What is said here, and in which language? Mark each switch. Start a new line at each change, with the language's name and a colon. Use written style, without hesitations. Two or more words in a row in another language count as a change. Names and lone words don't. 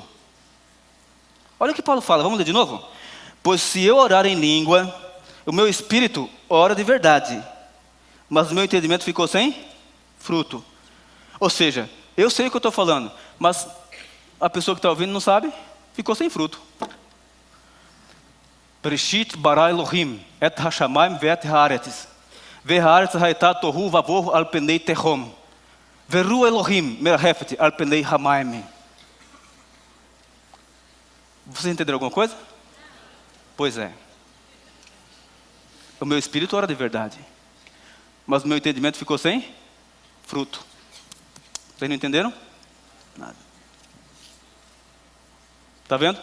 Portuguese: Olha o que Paulo fala, vamos ler de novo? Pois se eu orar em língua, o meu espírito ora de verdade, mas o meu entendimento ficou sem fruto. Ou seja, eu sei o que eu estou falando, mas a pessoa que está ouvindo não sabe, ficou sem fruto.
Hebrew: בראשית ברא אלהים את השמים ואת הארץ והארץ היתה תהו ובהו על פני תהום ורוח אלהים מרחפת על פני המים.
Portuguese: Vocês entenderam alguma coisa? Pois é. O meu espírito ora de verdade, mas o meu entendimento ficou sem fruto. Vocês não entenderam? Nada. Está vendo?